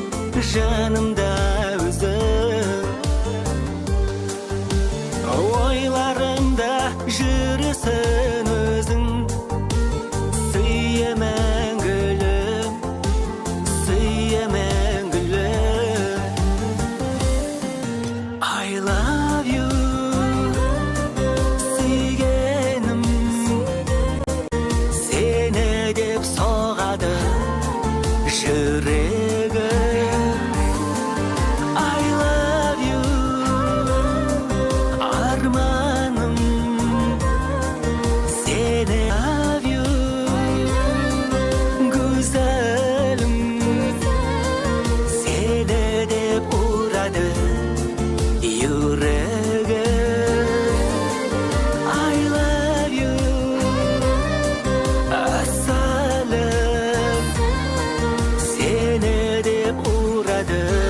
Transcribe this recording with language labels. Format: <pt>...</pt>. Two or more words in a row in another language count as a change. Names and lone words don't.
<kk>жанымда өзің ойларымда жүрсін өзің сүйемін гүлім</kk> <en>I love you</en> <kk>сүйгенім сені деп соғады жүрегім</kk> <en>I love you</en> <kk>арманым сені</kk> <en>love you</en> <tr>güzelim seni</tr> <kk>деп ұрады yüreğim</kk> <en>I love you</en> <tr>aslanım seni</tr> <kk>деп ұрады</kk>